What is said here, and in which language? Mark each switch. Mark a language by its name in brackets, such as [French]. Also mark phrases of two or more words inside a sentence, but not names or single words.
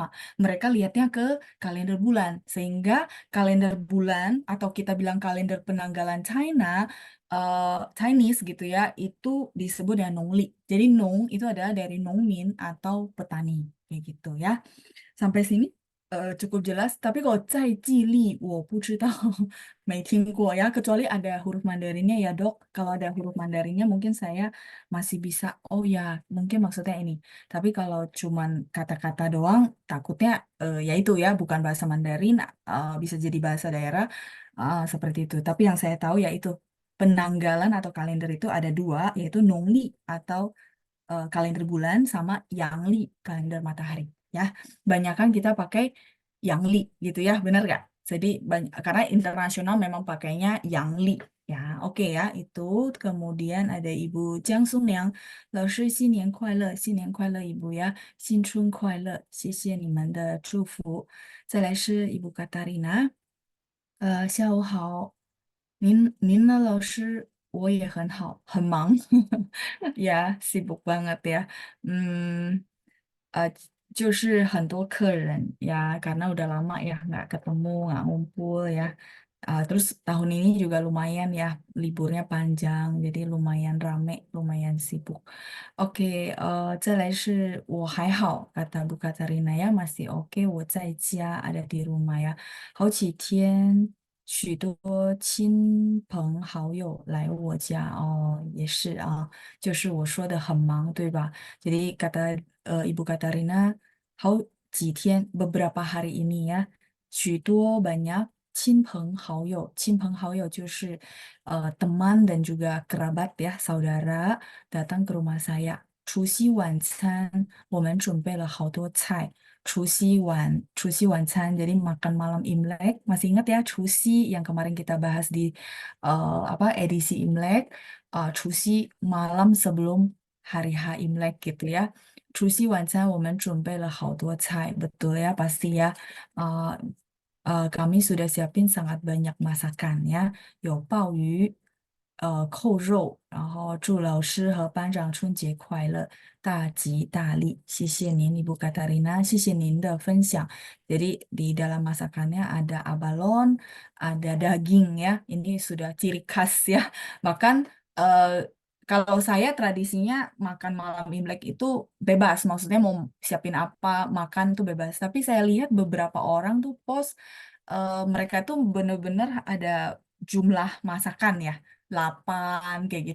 [Indonesian] Mereka lihatnya ke kalender bulan, sehingga kalender bulan atau kita bilang kalender penanggalan China, Chinese gitu ya, itu disebut dengan Nongli. Jadi Nong itu adalah dari Nongmin atau petani, kayak gitu ya. Sampai sini cukup jelas. Tapi kalau [Chinese] 在记力, 我不知道, 没听过 ya. [Indonesian] Kecuali ada huruf Mandarinnya ya dok. Kalau ada huruf Mandarinnya mungkin saya masih bisa. Oh ya, mungkin maksudnya ini. Tapi kalau cuman kata-kata doang, takutnya ya itu ya, bukan bahasa Mandarin, bisa jadi bahasa daerah seperti itu. Tapi yang saya tahu ya itu penanggalan atau kalender itu ada dua, yaitu Nongli atau kalender bulan sama Yangli kalender matahari ya. Banyakan kita pakai Yangli gitu ya, benar nggak? Jadi karena internasional memang pakainya Yangli ya. Oke ya, itu kemudian ada Ibu Jiang Songliang, [Chinese] 老师新年快乐，新年快乐 [Indonesian] Ibu ya， [Chinese] 新春快乐，谢谢你们的祝福。再来是 Ibu Katarina，下午好，您呢，老师，我也很好，很忙，呀 ， [Indonesian] sibuk banget ya，呃， [Chinese] 就是很多客人 [Indonesian] ya, karena udah lama ya nggak ketemu, nggak ngumpul ya. Terus tahun ini juga lumayan ya, liburnya panjang, jadi lumayan rame, lumayan sibuk. Oke, [Chinese] 再来是我还好, [Indonesian] kata Bu Katarina ya, masih oke, [Chinese] 我在家, [Indonesian] ada di rumah ya. [Chinese] 好几天许多亲朋好友来我家哦，也是啊，就是我说的很忙，对吧 ？ [Indonesian] Jadi kata Ibu Katarina, [Chinese] 好几天 [Indonesian] beberapa hari ini ya, 许多 banyak [Chinese] 亲朋好友，亲朋好友就是 [Indonesian] teman dan juga kerabat ya, saudara datang ke rumah saya. [Chinese] 除夕晚餐，我们准备了好多菜。除夕晚餐, [Indonesian] jadi makan malam Imlek. Masih ingat ya, Cusi yang kemarin kita bahas di apa edisi Imlek, Cusi malam sebelum hari H Imlek gitu ya. 除夕晚餐我们准备了好多菜, betul ya pasti ya. Uh, kami sudah siapin sangat banyak masakan ya, [Chinese] 有鲍鱼, 扣肉, 然后祝老师和班长春节快乐, 大吉大利. 谢谢您, Ibu Katarina, 谢谢您的分享. [Indonesian] Jadi di dalam masakannya ada abalon, ada daging ya. Ini sudah ciri khas ya. Bahkan eh, kalau saya tradisinya makan malam Imlek itu bebas, maksudnya mau siapin apa makan tuh bebas. Tapi saya lihat beberapa orang tuh post mereka tuh bener-bener ada jumlah masakan ya, 8 kayak gitu.